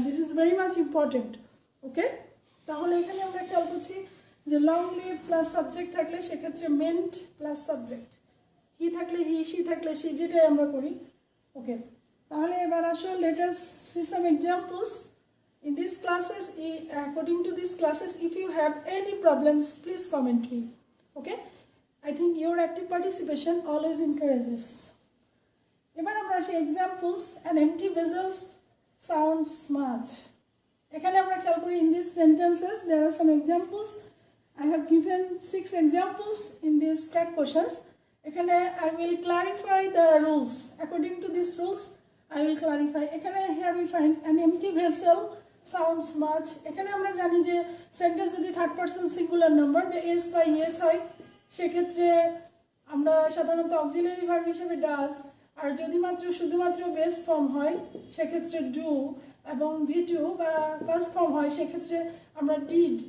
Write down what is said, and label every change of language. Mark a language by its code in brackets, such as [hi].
[en] This is very much important. [bn] ওকে, তাহলে এখানে আমরা খেয়াল করছি যে লং লিভ প্লাস সাবজেক্ট থাকলে সেক্ষেত্রে মেন্ট প্লাস সাবজেক্ট, হি থাকলে হি, সি থাকলে সি, যেটাই আমরা করি। ওকে, তাহলে এবার আসো [en] Let us see some examples. In these classes, according to these classes, if you have any problems, please comment me. Okay, I think your active participation always encourages. [bn] এবার আমরা আসি examples. [en] An empty vessel sounds much. [bn] এখানে আমরা খেয়াল করি [en] in these sentences there are some examples. I have given 6 examples in these tag questions. এখানে I will clarify the rules. According to these rules, I will clarify. এখানে here we find an empty vessel sounds much. [bn] এখানে আমরা জানি যে sentence যদি third person singular number বা S বা yes হয়, সেক্ষেত্রে আমরা সাধারণত অক্সিলারি ভার্ব হিসেবে ডাজ, আর যদি শুধুমাত্র বেস ফর্ম হয় সেক্ষেত্রে ডু, এবং ভি টু বা ফার্স্ট ফর্ম হয় সেক্ষেত্রে আমরা ডিড।